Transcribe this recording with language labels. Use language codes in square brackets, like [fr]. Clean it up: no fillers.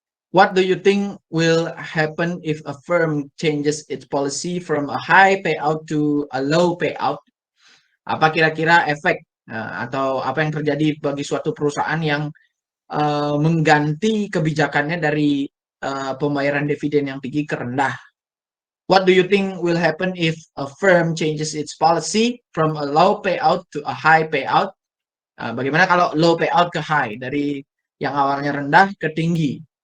[en] What do you think will happen if a firm changes its policy from a high payout to a low payout? [id] Apa kira-kira efek atau apa yang terjadi bagi suatu perusahaan yang mengganti kebijakannya dari pembayaran dividen yang tinggi ke rendah? [en] What do you think will happen if a firm changes its policy from a low payout to a high payout? [id] Bagaimana kalau low payout ke high, dari yang awalnya rendah ke tinggi?